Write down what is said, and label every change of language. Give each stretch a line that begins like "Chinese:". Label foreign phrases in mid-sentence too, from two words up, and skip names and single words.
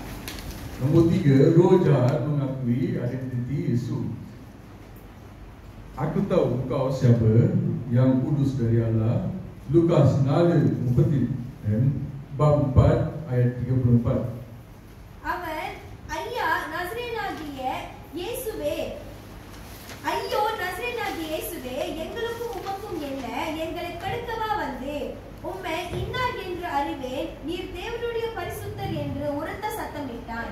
Malay: Nombor 3, roh jahat mengakui identiti Yesus. Aku tahu engkau siapa yang kudus dari Allah. Lukas 4 bab 4 ayat 34.
Tamil: அவன் ஐயா நசரேயனாகிய இயேசுவே, ஐயோ நசரேயனாகிய இயேசுவே, எங்களுக்கும் உமக்கும் என்ன? எங்களை கெடுக்கவா வந்து உம்மை இன்னார் என்று அறிவேன், நீர் தேவனுடைய பரிசுத்தர் என்று உரத்த சத்தமிட்டான்.